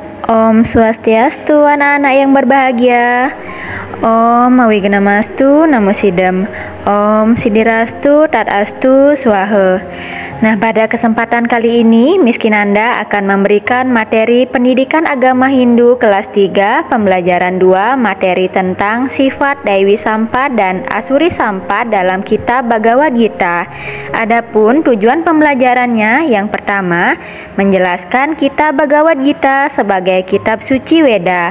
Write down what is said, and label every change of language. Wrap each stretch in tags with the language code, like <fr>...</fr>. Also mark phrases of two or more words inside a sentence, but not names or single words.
<sa>Om Swastiastu,</sa> <id>anak-anak yang berbahagia.</id> <sa>Om Mawigna-mastu Namo Sidam. Om Sidirastu Tadastu Swaha.</sa> <id>Nah, pada kesempatan kali ini Miss Kinanda akan memberikan materi pendidikan agama Hindu kelas 3 pembelajaran 2 materi tentang sifat Daiwi Sampad dan Asuri Sampad dalam kitab Bhagavad Gita. Adapun tujuan pembelajarannya, yang pertama menjelaskan kitab Bhagavad Gita sebagai kitab suci Weda.</id>